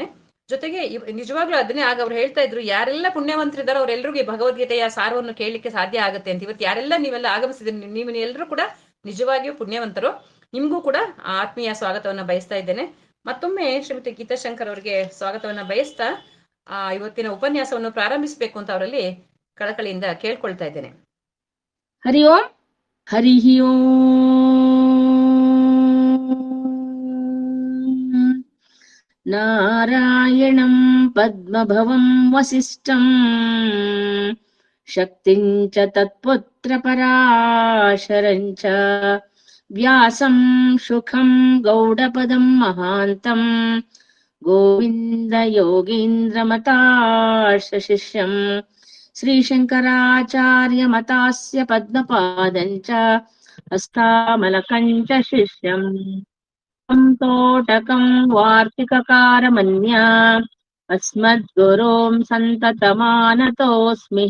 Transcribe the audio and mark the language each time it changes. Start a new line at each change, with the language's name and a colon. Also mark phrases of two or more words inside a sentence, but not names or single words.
Kannada: ಜೊತೆಗೆ ನಿಜವಾಗ್ಲೂ ಅದನ್ನೇ ಆಗ ಅವ್ರು ಹೇಳ್ತಾ ಇದ್ರು, ಯಾರೆಲ್ಲ ಪುಣ್ಯವಂತರಿದ್ದಾರೋ ಅವರೆಲ್ಲರಿಗೂ ಭಗವದ್ಗೀತೆಯ ಸಾರವನ್ನು ಕೇಳಲಿಕ್ಕೆ ಸಾಧ್ಯ ಆಗುತ್ತೆ ಅಂತ. ಇವತ್ತು ಯಾರೆಲ್ಲ ನೀವೆಲ್ಲ ಆಗಮಿಸಿದ್ರಿ, ನೀವು ಎಲ್ಲರೂ ಕೂಡ ನಿಜವಾಗಿಯೂ ಪುಣ್ಯವಂತರು. ನಿಮ್ಗೂ ಕೂಡ ಆತ್ಮೀಯ ಸ್ವಾಗತವನ್ನ ಬಯಸ್ತಾ ಇದ್ದೇನೆ. ಮತ್ತೊಮ್ಮೆ ಶ್ರೀಮತಿ ಗೀತಾಶಂಕರ್ ಅವರಿಗೆ ಸ್ವಾಗತವನ್ನ ಬಯಸ್ತಾ ಇವತ್ತಿನ ಉಪನ್ಯಾಸವನ್ನು ಪ್ರಾರಂಭಿಸಬೇಕು ಅಂತ ಅವರಲ್ಲಿ ಕಳಕಳಿಯಿಂದ ಕೇಳ್ಕೊಳ್ತಾ ಇದ್ದೇನೆ.
Sanskrit: ಹರಿ ಓಂ. ಹರಿ ಓಂ. ನಾರಾಯಣಂ ಪದ್ಮಭವಂ ವಸಿಷ್ಠಂ ಶಕ್ತಿಂ ಚ ತತ್ಪುತ್ರ ಪರಾಶರಂ ಚ ವ್ಯಾಸಂ ಶುಖಂ ಗೌಡಪದಂ ಮಹಾಂತಂ ಗೋವಿಂದ ಯೋಗೀಂದ್ರ ಮತಾಶ ಶಿಷ್ಯಂ ಶ್ರೀಶಂಕರಾಚಾರ್ಯ ಮತಾಸ್ಯ ಪದ್ಮಪಾದಂಚ ಹಸ್ತಾಮಲಕಂಚ ಶಿಷ್ಯಂ ತೋಟಕಂ ವಾರ್ತಿಕಕಾರಮನ್ಯ ಅಸ್ಮದ್ಗುರುಂ ಸಂತತಮಾನತೋಸ್ಮಿ.